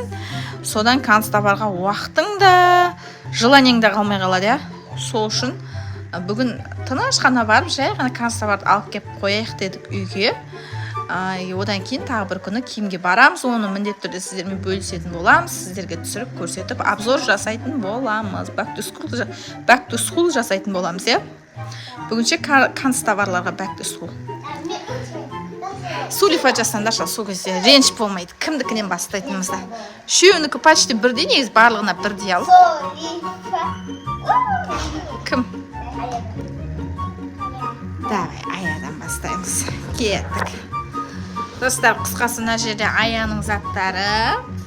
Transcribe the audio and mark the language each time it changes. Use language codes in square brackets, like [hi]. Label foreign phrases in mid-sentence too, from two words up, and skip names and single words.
[kk] Содан канцтоварға уақытың да, желаниең да қалмай қалады. Сол үшін бүгін тыныш қана барып, жай ғана канцтоварды алып кеп қояйық дедік үйге. Одан кейін тағы бір күні киімге барамыз, оны міндетті түрде сіздермен бөлісетін боламыз, сіздерге түсіріп көрсетіп, обзор жасайтын боламыз, [en] back to school [kk] жасайтын боламыз. Бүгінше канцтоварларға [en] back to school. [kk] сулифа жасаңдаршы, сол кезде реніш болмайды. Кімдікінен бастайтынымызда. Үшеуінікі почти бірдей, негізі барлығына бірдей алып. Кім? Давай, Аядан бастаймыз. Кеттік. Достар, қысқасы мына жерде Аяның заттары.